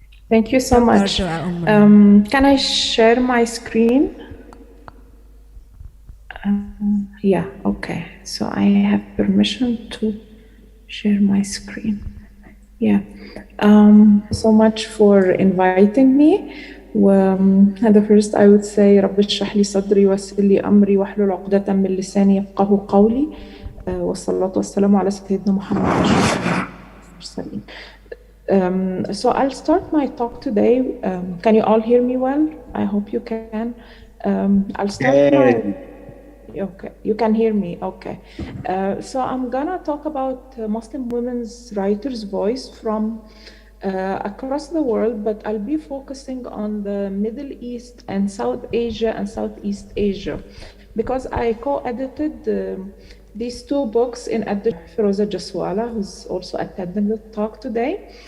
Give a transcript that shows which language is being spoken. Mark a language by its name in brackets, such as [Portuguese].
[English] Thank you so Dr. much. Doan Omran. Can I share my screen? Yeah, okay. So I have permission to share my screen. Yeah. So much for inviting me. [Arabic] And the first I would say رب اشرح لي صدري ويسر لي أمري واحلل عقدة من لساني يفقهوا قولي والصلاة والسلام على سيدنا محمد أشرف المرسلين. [English] So I'll start my talk today. Can you all hear me well? I hope you can. I'll start my... Okay, you can hear me, okay. So I'm gonna talk about Muslim women's writers' voice from across the world, but I'll be focusing on the Middle East and South Asia and Southeast Asia, because I co-edited these two books in addition to Firoza Jaswala, who's also attending the talk today.